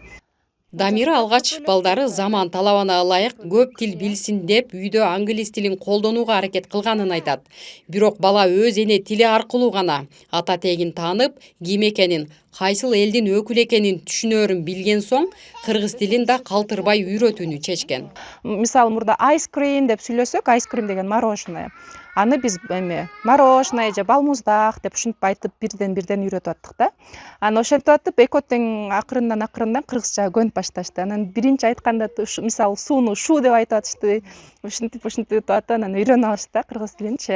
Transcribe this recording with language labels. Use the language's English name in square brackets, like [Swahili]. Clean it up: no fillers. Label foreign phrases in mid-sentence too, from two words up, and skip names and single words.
[Kyrgyz] Дамира алгач балдары заман талабына ылайык көп тил билсин деп үйдө англис тилин колдонууга аракет кылганын айтат. Бирок бала өз эне тили аркылуу гана ата тегин таанып, ким экенин, кайсыл элдин өкүлү экенин түшүнөрүн билген соң, кыргыз тилин да калтырбай үйрөтүүнү чечкен. Мисалы мурда [English] ice cream [Kyrgyz] деп сүйлөсөк, [English] ice cream [Kyrgyz] деген мороженое. Аны биз мороженое же балмуздак деп ушинтип айтып бирден үйрөтүп аттык да. Аны ошентип атып экотең акырындан кыргызча көнүп башташты. Анан биринчи айтканда мисалы сууну шу деп айтып атышты. Ушинтип атып анан үйрөнүп алышты да кыргыз тилинчи.